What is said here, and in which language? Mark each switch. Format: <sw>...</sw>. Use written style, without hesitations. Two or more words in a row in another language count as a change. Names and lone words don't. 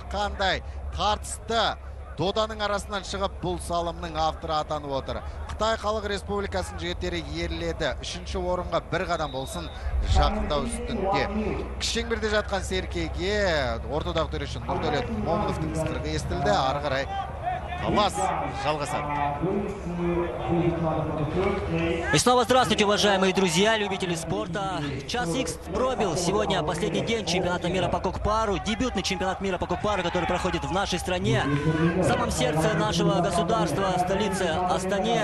<kk>Қараңыздар, қандай тартысты доданың арасынан шығып бұл салымның авторы атанып отыр. Қытай Халық Республикасының жігіттері ерледі. 3-ші орынға бір қадам болсын жақындау үстінде. Кішеңбірде жатқан Серкеге ортадағы төреші Нұрдәулет Момыновтың ысқырығы естілді. Ары қарай талас жалғасады.</kk> <ru>И снова здравствуйте, уважаемые друзья, любители спорта. Час Икс пробил. Сегодня последний день чемпионата мира по кокпару. Дебютный чемпионат мира по кокпару, который проходит в нашей стране. В самом сердце нашего государства, столице Астане.</ru>